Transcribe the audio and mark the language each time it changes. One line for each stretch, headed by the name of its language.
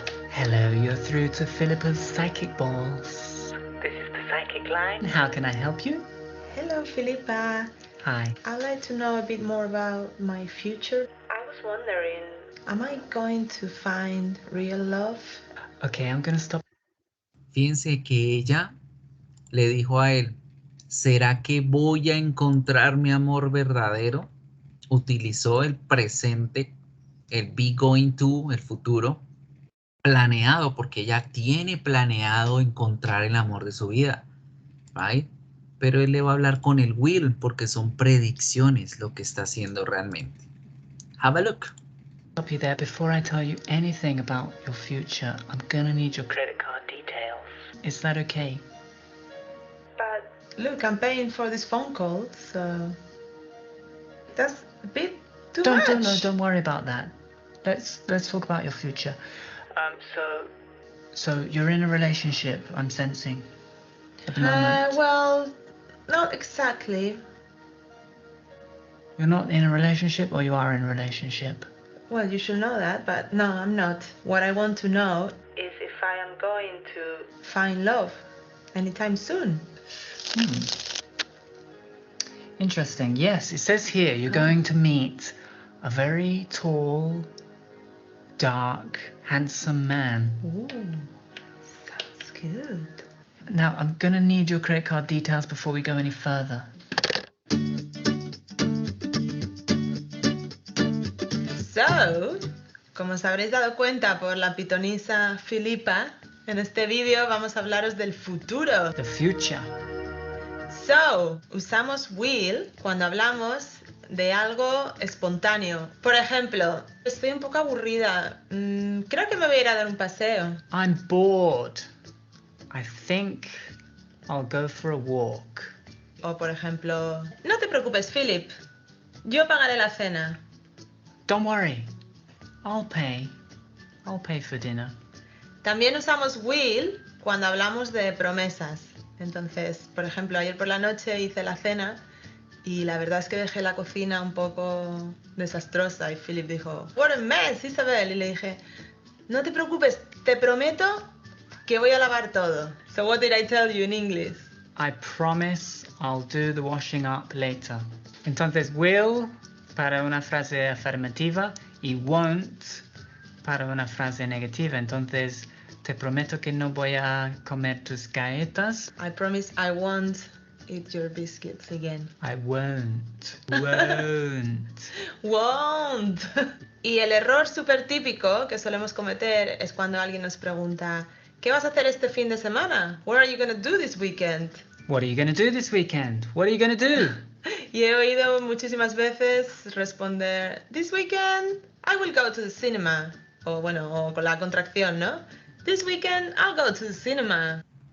English: Hello, you're through to Philippa's Psychic Balls. This is the Psychic Line. How can I help you? Hello, Philippa. Hi. I'd like to know a bit more about my future. I was wondering, am I going to find real love? Okay, I'm gonna stop.
Spanish: Fíjense que ella le dijo a él, ¿será que voy a encontrar mi amor verdadero? Utilizó el presente, el be going to, el futuro, planeado, porque ella tiene planeado encontrar el amor de su vida, right? Pero él le va a hablar con el will, porque son predicciones lo que está haciendo realmente.
English: Have a look. Stop you there. Before I tell you anything about your future, I'm gonna need your credit card details. Is that okay? But look, I'm paying for this phone call, so that's a bit too much. Don't worry about that. Let's talk about your future. So you're in a relationship, I'm sensing, at the moment. Well, not exactly. You're not in a relationship, or you are in a relationship? Well, you should know that, but no, I'm not. What I want to know is if I am going to find love anytime soon. Interesting. Yes, it says here you're going to meet a very tall, dark, handsome man. Ooh, sounds good. Now, I'm gonna need your credit card details before we go any further.
Spanish: So, como os habréis dado cuenta por la pitonisa Philippa, en este vídeo vamos a hablaros del futuro.
English: The future.
Spanish: So, usamos will cuando hablamos de algo espontáneo. Por ejemplo, estoy un poco aburrida. Creo que me voy a ir a dar un paseo.
English: I'm bored. I think I'll go for a walk.
Spanish: O por ejemplo, no te preocupes, Philip. Yo pagaré la cena.
English: Don't worry. I'll pay. I'll pay for dinner.
Spanish: También usamos will cuando hablamos de promesas. Entonces, por ejemplo, ayer por la noche hice la cena y la verdad es que dejé la cocina un poco desastrosa y Philip dijo,
English: "What a mess, Isabel",
Spanish: y le dije, "No te preocupes, te prometo que voy a lavar todo."
English: So what did I tell you in English? I promise I'll do the washing up later.
Spanish: Entonces, will para una frase afirmativa y won't para una frase negativa. Entonces, te prometo que no voy a comer tus galletas.
English: I promise I won't eat your biscuits again. I won't. Won't. Won't.
Spanish: Y el error súper típico que solemos cometer es cuando alguien nos pregunta, ¿qué vas a hacer este fin de semana?
English: What are you going to do this weekend? What are you going to do this weekend? What are you going to do?
Spanish: Y he oído muchísimas veces responder,
English: this weekend I will go to the cinema.
Spanish: O bueno, o con la contracción, ¿no?
English: This weekend I'll go to the cinema.